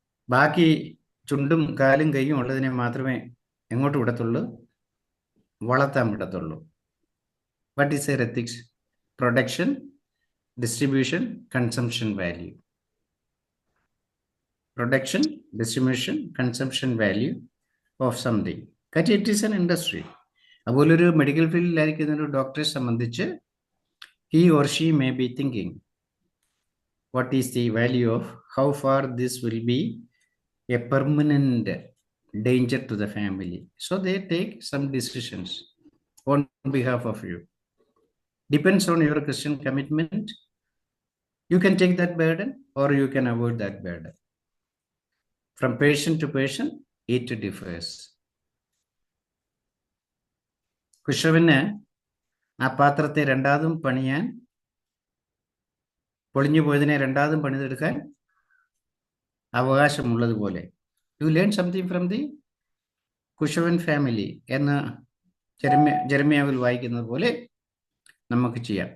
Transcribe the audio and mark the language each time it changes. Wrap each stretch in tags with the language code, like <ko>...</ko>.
<ml>ബാക്കി ചുണ്ടും കാലും കൈയും ഉള്ളതിനെ മാത്രമേ എങ്ങോട്ട് വിടത്തുള്ളൂ? വളർത്താൻ വിടത്തുള്ളൂ.</ml> <en>What is a ethics? Production, distribution, consumption value. Production, distribution, consumption value of something.</en> <ml>കാര്യം</ml> <en>It is an industry.</en> <ml>അതുപോലെ ഒരു മെഡിക്കൽ ഫീൽഡിലായിരിക്കുന്ന ഒരു ഡോക്ടറെ സംബന്ധിച്ച്</ml> <en>he or she may be thinking, what is the value of how far this will be a permanent danger to the family? So they take some decisions on behalf of you. Depends on your Christian commitment. You can take that burden or you can avoid that burden. From patient to patient, it differs.</en> <ml>കുശവന് ആ പാത്രത്തെ രണ്ടാമതും പണിയാൻ, പൊളിഞ്ഞു പോയതിനെ രണ്ടാമതും പണിതെടുക്കാൻ അവകാശമുള്ളതുപോലെ,</ml> <en>you learn something from the</en> <ml>കുശവൻ family എന്ന് ജെരമ്യാവിൽ വായിക്കുന്നത് പോലെ നമുക്ക് ചെയ്യാം.</ml>